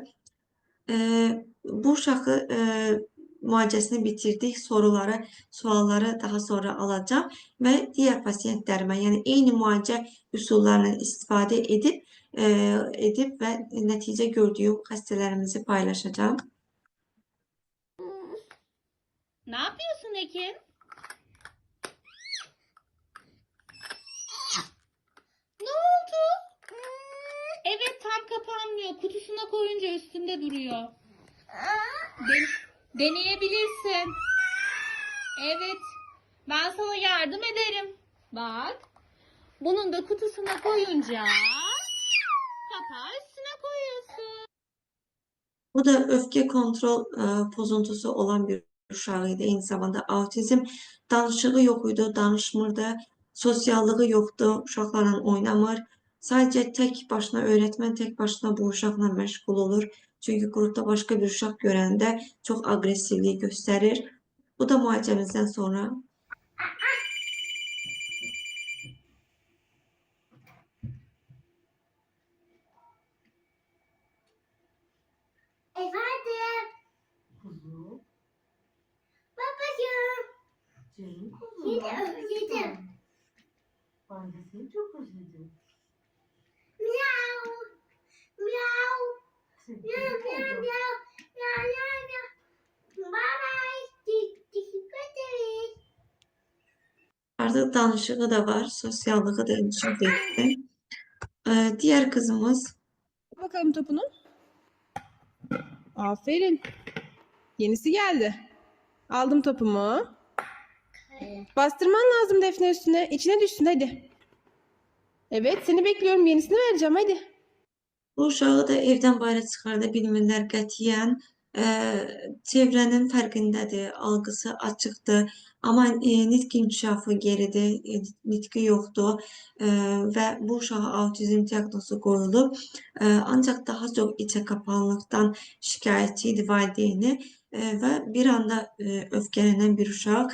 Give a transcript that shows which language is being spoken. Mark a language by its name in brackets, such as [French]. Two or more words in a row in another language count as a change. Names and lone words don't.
[Azerbaijani] Bu uşağı müalicəsini bitirdik. Sualları daha sonra alacağım və digər pasiyentlərimə, yəni eyni müalicə üsullarından istifadə edib və nəticə gördüyüm xəstələrimizi paylaşacağım. [Turkish] Ne yapıyorsun Ekin? Ne oldu? Evet, tam kapanmıyor. Kutusuna koyunca üstünde duruyor. Deneyebilirsin. Evet. Ben sana yardım ederim. Bak. Bunun da kutusuna koyunca kapağı üstüne koyuyorsun. [Azerbaijani] Bu da öfke kontrol pozuntusu olan bir uşağıydı. Eyni zamanda autizm, danışığı yox idi, danışmırdı, sosiallığı yoxdu, uşaqlarla oynamır. Sadəcə tək başına öyrətmən tək başına bu uşaqla məşğul olur. Çünki qrupda başqa bir uşaq görəndə çox aqressivlik göstərir. Bu da müalicəmizdən sonra [Turkish] Efendim, Kuzum, babacığım. canım kuzum. Seni ne yapıyorsun? özledim. Ben de seni çok özledim. Miau. Miau. Seni Miau, çok miau, özledim. miau. Miau, miau, miau. [English] Bye bye. [Turkish] Teşekkür ederiz. [Azerbaijani] artıq danışığı da var, sosiallığı da inkişaf etdi. [Turkish] Diğer kızımız Bakalım topunu. Aferin. Yenisi geldi. Aldım topumu. Bastırman lazım Defne üstüne. İçine düşsün hadi. Evet seni bekliyorum. Yenisini vereceğim hadi. [Azerbaijani] bu uşağı da evdən bayıra çıxarda bilmirlər qətiyyən. Çevrənin fərqindədir, algısı açıqdır, amma nitq inkişafı geridir, nitqi yoxdur və bu uşağa autizm diaqnozu qoyulub. Ancaq daha çox içə kapanlıqdan şikayətçi idi valideyni və bir anda öfkələnən bir uşaq.